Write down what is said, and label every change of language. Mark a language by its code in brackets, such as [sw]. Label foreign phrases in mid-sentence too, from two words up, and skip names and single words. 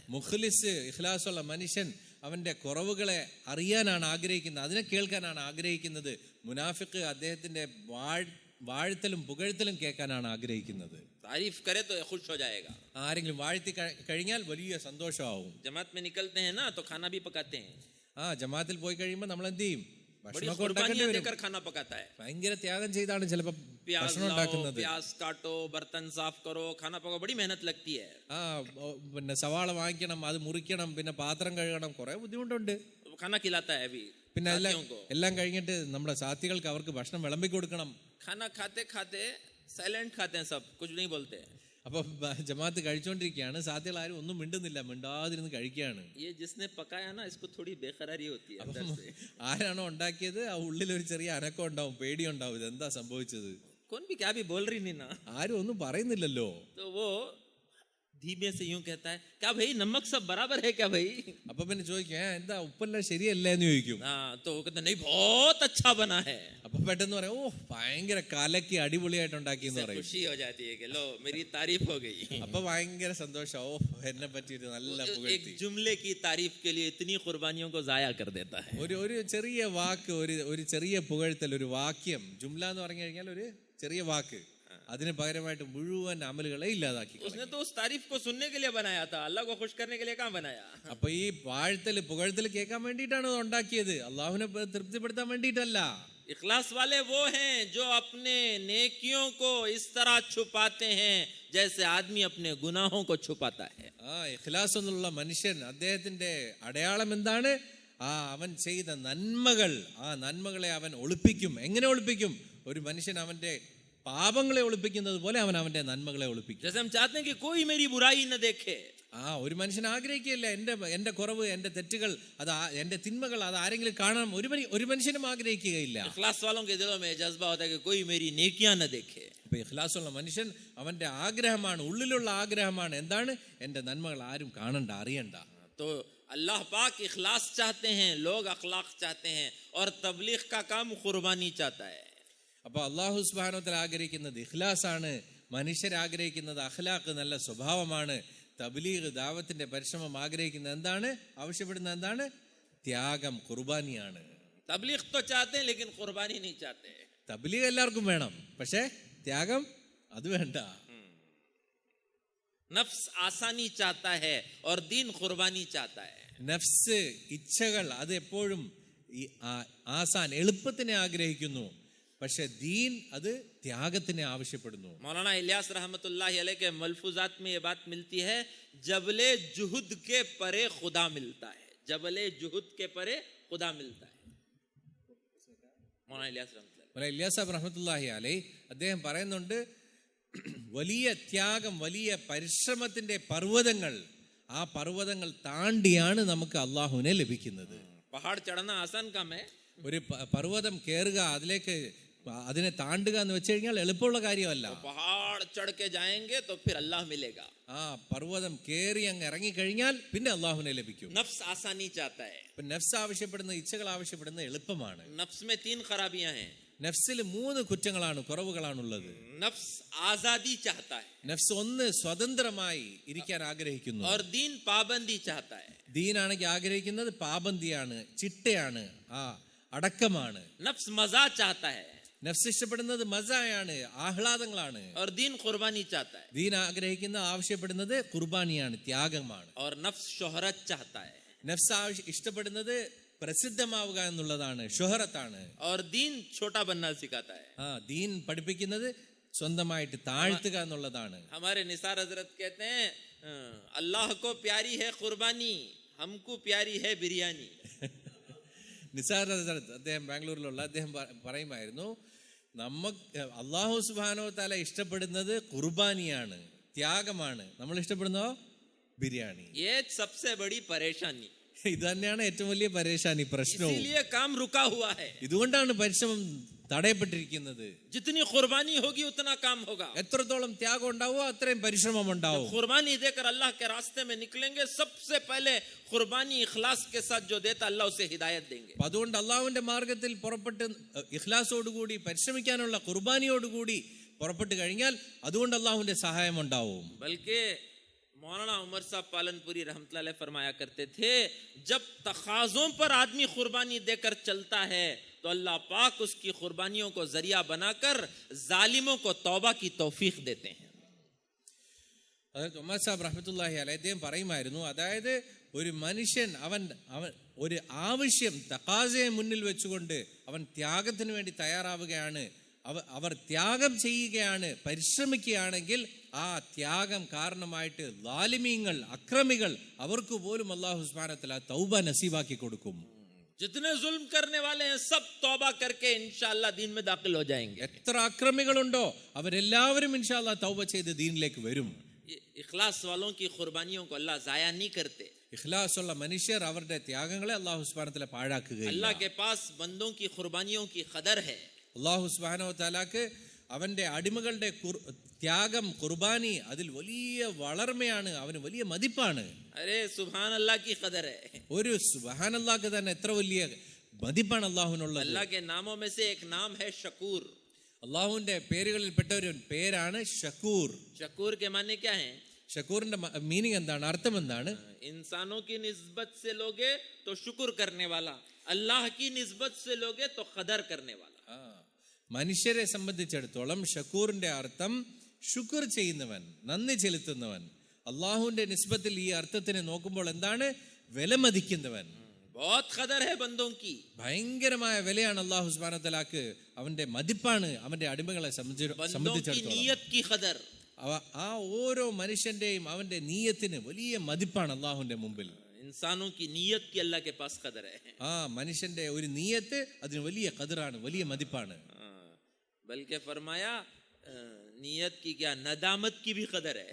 [ml] മുഖ്ലിസ്, ഇഖ്ലാസുള്ള മനുഷ്യൻ അവന്റെ കുറവുകളെ അറിയാനാണ് ആഗ്രഹിക്കുന്നത്, അതിനെ കേൾക്കാനാണ് ആഗ്രഹിക്കുന്നത്. മുനാഫിക്ക് അദ്ദേഹത്തിന്റെ വാഴ്ത്തലും പുകഴ്ത്തലും കേൾക്കാനാണ് ആഗ്രഹിക്കുന്നത്. [hi] तारीफ करे तो खुश हो जाएगा. [ml] ആരെങ്കിലും വാഴ്ത്തി കഴിഞ്ഞാൽ വലിയ സന്തോഷമാവും. [hi] जमात में निकलते हैं ना तो खाना भी पकाते हैं. [ml] ജമാഅത്തിൽ പോയി കഴിയുമ്പോൾ നമ്മൾ എന്ത് ചെയ്യും? [hi] खाना पकाता है. [ml] ഭയങ്കര ത്യാഗം ചെയ്താണ് ചിലപ്പോൾ ഭക്ഷണം ഉണ്ടാക്കുന്നത്. [hi] प्याज काटो, बर्तन साफ करो, खाना पकाओ, बड़ी मेहनत लगती है. [ml] പിന്നെ സവാള വാങ്ങിക്കണം, അത് മുറിക്കണം, പിന്നെ പാത്രം കഴുകണം, കുറെ ബുദ്ധിമുട്ടുണ്ട്. [hi] खाना खिलाता है अभी. [ml] പിന്നെ എല്ലാം കഴിഞ്ഞിട്ട് നമ്മുടെ സാഥികൾക്ക് അവർക്ക് ഭക്ഷണം വിളമ്പി കൊടുക്കണം. [hi] खाना खाते खाते साइलेंट खाते हैं, सब कुछ नहीं बोलते. [ml] അപ്പൊ ജമാഅത്ത് കഴിച്ചോണ്ടിരിക്കുകയാണ്, സാഥികൾ ആരും ഒന്നും മിണ്ടുന്നില്ല, മിണ്ടാതിരുന്ന് കഴിക്കുകയാണ്. [hi] ये जिसने पकाया ना, इसको थोड़ी बेकरारी होती है अंदर से. [ml] ആരാണോ ഉണ്ടാക്കിയത് ആ ഉള്ളിൽ ഒരു ചെറിയ അനക്കം ഉണ്ടാവും, പേടിയുണ്ടാവും, ഇതെന്താ സംഭവിച്ചത്. [hi] कौन भी क्या भी बोल रही नहीं ना, [ml] ആരും ഒന്നും പറയുന്നില്ലല്ലോ. [hi] तो वो धीमे से यूं कहता है, क्या भाई नमक सब बराबर है क्या भाई? [ml] അപ്പൊ പിന്നെ ചോദിക്കും എന്താ ഉപ്പെല്ലാം ശരിയല്ലേ എന്ന് ചോദിക്കും. [hi] हाँ, तो वो कहते नहीं बहुत अच्छा बना है. [ml] അപ്പൊ പെട്ടെന്ന് പറയാം ഓ ഭയങ്കര കലക്കി അടിപൊളിയായിട്ട് ഉണ്ടാക്കി എന്ന് പറയും. [hi] खुशी हो जाती है कि लो मेरी तारीफ हो गई. [ml] അപ്പൊ ഭയങ്കര സന്തോഷം, ഓ എന്നെ പറ്റിയിട്ട് നല്ല [hi] एक [ml] പുകഴ്ത്തി. [hi] जुमले की तारीफ के लिए इतनी कुर्बानियों को जाया कर देता है. [ml] ഒരു ചെറിയ വാക്ക്, ഒരു ചെറിയ പുകഴ്ത്തൽ, ഒരു വാക്യം, ജുംല എന്ന് പറഞ്ഞു കഴിഞ്ഞാൽ ഒരു ചെറിയ വാക്ക്, അതിന് പകരമായിട്ട് മുഴുവൻ അമലുകളെ ഇല്ലാതാക്കി. [hi] उसने तो उस तारीफ को सुनने के लिए बनाया था, अल्लाह को खुश करने के लिए कहाँ बनाया? [ml] അപ്പൊ ഈ വാഴ്ത്തല് പുകഴ്ത്തൽ കേൾക്കാൻ വേണ്ടിയിട്ടാണ് അത് ഉണ്ടാക്കിയത്, അള്ളാഹുവിനെ തൃപ്തിപ്പെടുത്താൻ വേണ്ടിയിട്ടല്ല. [hi] इखलास वाले वो हैं जो अपने नेकियों को इस तरह छुपाते हैं जैसे आदमी अपने गुनाहों को छुपाता है. [ml] ഇഖ്ലാസ് എന്നുള്ള മനുഷ്യൻ, അദ്ദേഹത്തിന്റെ അടയാളം എന്താണ്? അവൻ ചെയ്ത നന്മകൾ, ആ നന്മകളെ അവൻ ഒളിപ്പിക്കും. എങ്ങനെ ഒളിപ്പിക്കും? ഒരു മനുഷ്യൻ അവന്റെ പാപങ്ങളെ ഒളിപ്പിക്കുന്നത് പോലെ അവൻ അവന്റെ നന്മകളെ ഒളിപ്പിക്കും. [hi] जैसे हम चाहते हैं कि कोई मेरी बुराई न देखे. [ml] ഒരു മനുഷ്യൻ ആഗ്രഹിക്കുകയില്ല എന്റെ കുറവ്, എന്റെ തെറ്റുകൾ, അത് എന്റെ തിന്മകൾ അത് ആരെങ്കിലും കാണാൻ ഒരു മനുഷ്യനും ആഗ്രഹിക്കുകയില്ല. [hi] इखलास वालों के दिलों में जज्बा होता है कि कोई मेरी नेकियां न देखे. [ml] അപ്പൊ ഇഖ്ലാസുള്ള മനുഷ്യൻ അവന്റെ ആഗ്രഹമാണ്, ഉള്ളിലുള്ള ആഗ്രഹമാണ് എന്താണ്? എന്റെ നന്മകൾ ആരും കാണണ്ട, അറിയണ്ട. [hi] तो अल्लाह पाक इखलास चाहते हैं, लोग अखलाक चाहते हैं, और तबलीग का काम कुर्बानी चाहता है. [ml] അപ്പൊ അല്ലാഹു [ar] سبحانه وتعالى [ml] ആഗ്രഹിക്കുന്നത് ഇഖ്ലാസ് ആണ്, മനുഷ്യർ ആഗ്രഹിക്കുന്നത് അഖ്ലാഖ്, നല്ല സ്വഭാവമാണ്. തബ്ലീഗ്, ദാവത്തിന്റെ പരിശ്രമം ആഗ്രഹിക്കുന്നത് എന്താണ്? ആവശ്യപ്പെടുന്നത് എന്താണ്? ത്യാഗം, ഖുർബാനിയാണ്. [hi] तबलीग तो चाहते हैं लेकिन कुर्बानी नहीं चाहते. [ml] തബ്ലീഗ് എല്ലാവർക്കും വേണം, പക്ഷേ ത്യാഗം അത് വേണ്ട. [hi] नफ्स आसानी चाहता है और दीन कुर्बानी चाहता है. [ml] നഫ്സ്, ഇച്ഛകൾ അത് എപ്പോഴും ആസാൻ, എളുപ്പത്തിനെ ആഗ്രഹിക്കുന്നു, പക്ഷെ ദീൻ അത് ത്യാഗത്തിനെ ആവശ്യപ്പെടുന്നു. [hi] मौलाना इलियास [ar] رحمة الله عليه [hi] के मलफूजात में ये बात मिलती है, जबले जुहद के परे खुदा मिलता है. जबले जुहद के परे खुदा मिलता है. मौलाना [ml] ഇലിയാസ് [ar] رحمة الله عليه [ml] അദ്ദേഹം പറയുന്നുണ്ട്, വലിയ ത്യാഗം, വലിയ പരിശ്രമത്തിന്റെ പർവ്വതങ്ങൾ, ആ പർവ്വതങ്ങൾ താണ്ടിയാണ് നമുക്ക് അള്ളാഹുവിനെ ലഭിക്കുന്നത്. [hi] पहाड़ चढ़ना आसान काम है. [ml] ഒരു പർവ്വതം കയറുക, അതിനെ താണ്ടുക എന്ന് വെച്ച് കഴിഞ്ഞാൽ എളുപ്പമുള്ള കാര്യമല്ല. [hi] पहाड़ चढ़ के जाएंगे तो फिर अल्लाह मिलेगा. [ml] പർവ്വതം കയറി അങ്ങ് ഇറങ്ങിക്കഴിഞ്ഞാൽ പിന്നെ അള്ളാഹുവിനെ ലഭിക്കും. [hi] नफ्स आसानी चाहता है. [ml] നഫ്സ് ആവശ്യപ്പെടുന്ന, ഇച്ഛകൾ ആവശ്യപ്പെടുന്ന എളുപ്പമാണ്. [hi] नफ्स में 3 खराबियां हैं. [ml] നഫ്സിൽ 3 കുറ്റങ്ങളാണ്, കുറവുകളാണുള്ളത്. [hi] नफ्स आजादी चाहता है. [ml] നഫ്സ് ഒന്ന് സ്വതന്ത്രമായി ഇരിക്കാൻ ആഗ്രഹിക്കുന്നു. [hi] और दीन पाबंदी चाहता है. [ml] ദീനാണെങ്കിൽ ആഗ്രഹിക്കുന്നത് പാബന്ദിയാണ്, ചിട്ടയാണ്, അടക്കമാണ്. [hi] नफ्स मजा चाहता है. [ml] നഫ്സ് ഇഷ്ടപ്പെടുന്നത് മസായാണ്, ആഹ്ലാദങ്ങളാണ്. [hi] और दीन कुर्बानी चाहता है. [ml] ദീൻ ആഗ്രഹിക്കുന്ന, ആവശ്യപ്പെടുന്നത് ഖുർബാനിയാണ്, ത്യാഗമാണ്. [hi] और नफ्स शोहरत चाहता है. [ml] നഫ്സ് ഇഷ്ടപ്പെടുന്നത് പ്രസിദ്ധമാവുക എന്നുള്ളതാണ്, ഷുഹറത്താണ്. [hi] और दीन छोटा बनना सिखाता है. [ml] ദീൻ പഠിപ്പിക്കുന്നത് സ്വന്തമായിട്ട് താഴ്ത്തുക എന്നുള്ളതാണ്. [hi] हमारे निसार हजरत कहते हैं, अल्लाह को प्यारी है कुर्बानी, हमको प्यारी है बिरयानी. [ml] നിസാർ അദ്ദേഹം ബാംഗ്ലൂരിലുള്ള അദ്ദേഹം പറയുമായിരുന്നു, അല്ലാഹു [ar] سبحانه وتعالى [ml] ഇഷ്ടപ്പെടുന്നത് ഖുർബാനിയാണ്, ത്യാഗമാണ്. നമ്മൾ ഇഷ്ടപ്പെടുന്നോ ബിരിയാണി. [hi] ये सबसे बड़ी परेशानी. [ml] ഇത് തന്നെയാണ് ഏറ്റവും വലിയ പരേശാനി, പ്രശ്നവും. [hi] इसीलिए काम रुका हुआ है. [ml] ഇതുകൊണ്ടാണ് പരിശ്രമം തടയപ്പെട്ടിരിക്കുന്നത്. [hi] जितनी कुर्बानी होगी उतना काम होगा. [ml] എത്രത്തോളം ത്യാഗം ഉണ്ടാവോ അത്രയും പരിശ്രമം ഉണ്ടാവും. [hi] कुर्बानी देकर अल्लाह के रास्ते में निकलेंगे, सबसे पहले कुर्बानी इखलास के साथ जो देता अल्लाह उसे हिदायत देंगे. [ml] അതുകൊണ്ട് അള്ളാഹുവിന്റെ മാർഗത്തിൽ പുറപ്പെട്ട് ഇഖ്ലാസോടുകൂടി പരിശ്രമിക്കാനുള്ള കുർബാനിയോടുകൂടി പുറപ്പെട്ടു കഴിഞ്ഞാൽ അതുകൊണ്ട് അള്ളാഹുവിന്റെ സഹായം ഉണ്ടാവും. [hi] बल्कि मौलाना उमर साहब पालनपुरी [ar] رحمة الله عليه [hi] फरमाया करते थे, जब तकाज़ों पर आदमी कुर्बानी देकर चलता है तो अल्लाह पाक उसकी कुर्बानियों को जरिया बनाकर जालिमों को तौबा की तौफीक देते हैं. [ml] ഉമർ സാഹിബ് [ar] رحمة الله عليه [ml] അദ്ദേഹം പറയുമായിരുന്നു, അതായത് ഒരു മനുഷ്യൻ അവൻ ഒരു ആവശ്യം തഖാസയെ മുന്നിൽ വെച്ചുകൊണ്ട് അവൻ ത്യാഗത്തിന് വേണ്ടി തയ്യാറാവുകയാണ്, അവർ ത്യാഗം ചെയ്യുകയാണ്, പരിശ്രമിക്കുകയാണെങ്കിൽ ആ ത്യാഗം കാരണമായിട്ട് ലാലിമീങ്ങൾ, അക്രമികൾ, അവർക്ക് പോലും അല്ലാഹു [ar] سبحانه وتعالى [ml] തൗബ നസീബാക്കി കൊടുക്കും. [hi] जितने जुल्म करने वाले हैं सब तौबा करके इंशाअल्लाह दीन में दाखिल हो जाएंगे. [ml] എത്ര അക്രമികളുണ്ടോ അവരെല്ലാവരും ഇൻഷാഅല്ലാഹ് തൗബ ചെയ്ത് ദീനിലേക്ക് വരും. [hi] इखलास वालों की कुर्बानियों को अल्लाह जाया नहीं करते. [ml] ഇഖ്ലാസുള്ള മനുഷ്യർ അവരുടെ ത്യാഗങ്ങളെ അല്ലാഹു [ar] سبحانه وتعالى [ml] പാഴാക്കുകയില്ല. [hi] अल्लाह के पास बंदों की कुर्बानियों की कदर है. [ml] അല്ലാഹു [ar] سبحانه وتعالى [ml] അവന്റെ അടിമകളുടെ ത്യാഗം, കുർബാനി അതിൽ വലിയ വളർമയാണ്, അവന് വലിയ മതിപ്പാണ്. [hi] अरे [ar] سبحان الله [hi] की कदर है. [ml] ഒരു സുബ്ഹാനല്ലാഹ് തന്നെ എത്ര വലിയ മതിപ്പാണ് അല്ലാഹുവിനുള്ളത്. [hi] अल्लाह के नामों में से एक नाम है शकूर. [ml] അല്ലാഹുവിന്റെ പേരുകളിൽപ്പെട്ട ഒരു പേരാണ് ഷക്കൂർ. शकूर के माने क्या है? ഷക്കൂറിന്റെ മീനിങ് എന്താണ്, അർത്ഥം എന്താണ്? [hi] इंसानों की निस्बत से लोगे तो शुक्र करने वाला, अल्लाह की निस्बत से लोगे तो कदर करने वाला. [ml] മനുഷ്യരെ സംബന്ധിച്ചിടത്തോളം ഷക്കൂറിന്റെ അർത്ഥം ശുക്ർ ചെയ്യുന്നവൻ, നന്ദി ചെലുത്തുന്നവൻ. അള്ളാഹുവിന്റെ നിസ്ബത്തിൽ ഈ അർത്ഥത്തിനെ നോക്കുമ്പോൾ എന്താണ്? വിലമതിക്കുന്നവൻ. [hi] बहुत कदर है बंदों की. [ml] ഭയങ്കരമായ വിലയാണ് അല്ലാഹു [ar] سبحانه تعالى, [ml] അവന്റെ മതിപ്പാണ് അവന്റെ അടിമകളെ സംബന്ധിച്ചിടത്തോളം. [hi] नियत की कदर. [ml] ആ ഓരോ മനുഷ്യന്റെയും അവന്റെ നീയത്തിന് വലിയ മതിപ്പാണ് അള്ളാഹുവിന്റെ മുമ്പിൽ. [hi] इंसानों की नियत की अल्लाह के पास कदर है. [ml] ആ മനുഷ്യന്റെ ഒരു നീയത്ത് അതിന് വലിയ ഖദറാണ്, വലിയ മതിപ്പാണ്. [hi] बल्कि फरमाया नियत की क्या, नदामत की भी कदर है.